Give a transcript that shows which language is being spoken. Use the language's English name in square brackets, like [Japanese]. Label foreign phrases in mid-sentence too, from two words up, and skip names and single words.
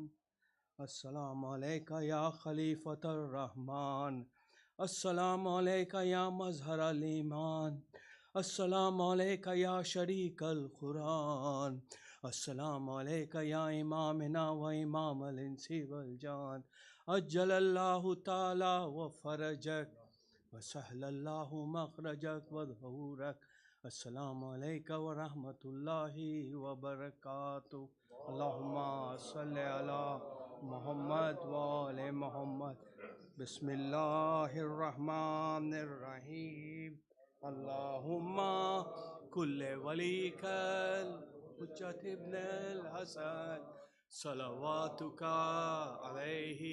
[Arabic] السلام علیکہ یا خلیفۃ الرحمن. السلام علیکہ یا مظہر الایمان. السلام علیکہ یا شریک القرآن. السلام علیکہ یا امامنا و امام الانس والجان. اجل اللہ تعالی و فرجک وسہل اللہ مخرجک و ظہورک السلام علیکم ورحمۃ اللہ وبرکاتہ. اللہم صلی علی محمد وآل محمد. بسم اللہ الرحمن الرحیم. اللہم کل ولیک الحجۃ ابن الحسن صلواتک علیہ